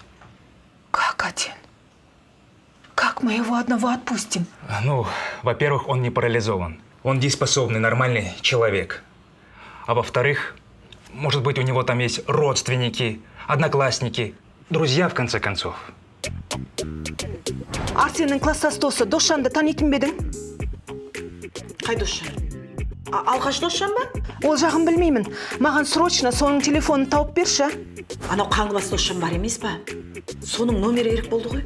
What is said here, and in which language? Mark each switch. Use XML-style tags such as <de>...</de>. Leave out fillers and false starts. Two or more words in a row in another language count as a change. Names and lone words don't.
<ru>Как один? Как мы его одного отпустим? Ну, во-первых, он не парализован. Он дееспособный, нормальный человек. А во-вторых, может быть, у него там есть родственники, одноклассники, друзья, в конце концов.</ru> <kk>Арсеннің класстас досы Досжанды танитын бе едің? Қай Досжан? Алғаш Досжан ба? Ол жағын білмеймін. Маған срочно соның телефонын тауып берші. Анау қаңғыбас Досжан бар емес па? Соның номері керек болды ғой.</kk>